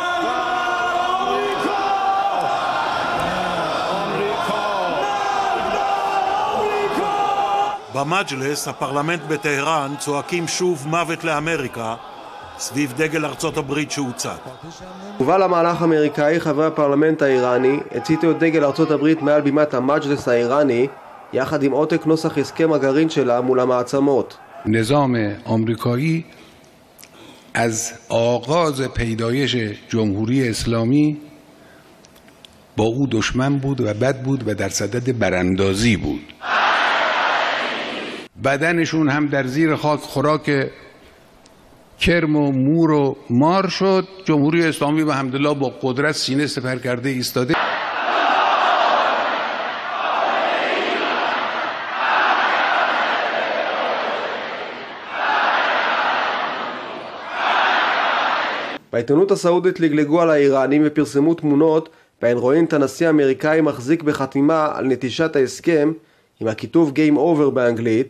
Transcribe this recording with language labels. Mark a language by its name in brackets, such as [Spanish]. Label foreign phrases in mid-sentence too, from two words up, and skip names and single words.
[Hebrew] במג'לס, הפרלמנט בטהרן, צועקים שוב מוות לאמריקה, סביב דגל ארצות הברית שהוצת. תגובה למהלך האמריקאי, חברי הפרלמנט האיראני הציתו את דגל ארצות הברית מעל בימת המג'לס האיראני, יחד עם עותק נוסח הסכם הגרעין שלה מול המעצמות. [Persian] نظام آمریکایی از آغاز پیدایش جمهوری اسلامی با او دشمن بود و بد بود و در صدد براندازی بود. بدنشون هم در زیر خاک خوراک کرم و مور و مار شد. جمهوری اسلامی به حمدالله با قدرت سینه سپر کرده ایستاده. [Hebrew] בעיתונות הסעודית לגלגו על האיראנים ופרסמו תמונות בהן רואים את הנשיא האמריקאי מחזיק בחתימה על נטישת ההסכם עם הכיתוב [English] Game Over [Hebrew] באנגלית.